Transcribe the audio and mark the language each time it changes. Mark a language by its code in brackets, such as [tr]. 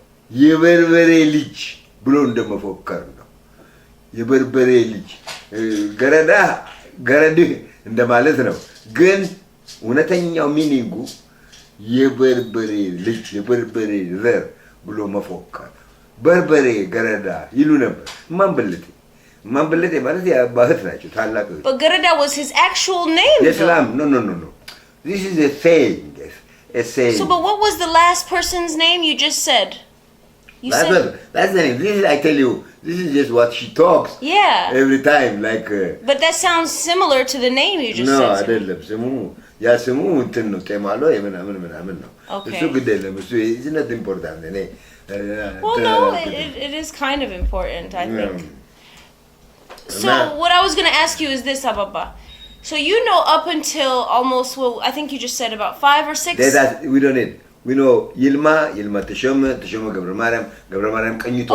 [am] የበርበሬ ልጅ ብሎ እንደመፎከር ነው። የበርበሬ ልጅ ገረዳ ገረድህ እንደማለት ነው። ግን እውነተኛው ሚኒንጉ የበርበሬ ልጅ የበርበሬ ዘር ብሎ መፎከር። በርበሬ ገረዳ ይሉ ነበር። ማንበለቴ ማለት ያባህት ናቸው ታላቅ። [en] But Garada was his actual name. የስላም no. This is a saying. A saying. So, but what was the last person's name you just said? You said. That's the name. This is, I tell you, this is just what she talks Yeah. every time. Like. But that sounds similar to the name you just No, said. [am] አይደለም ስሙ ያ ስሙ እንትን ነው ጤማሎ የምናምን ነው። [en] Okay. [am] እሱ ግድ የለም እሱ [en] is not important [am] እኔ [en] Well, no, it is kind of important, I think. So, Nah. what I was going to ask you is this, Ababa. So, you know up until almost, well, I think you just said about 5 or 6? We don't need. We know Yilma Teshome Gauramariam Kanyito.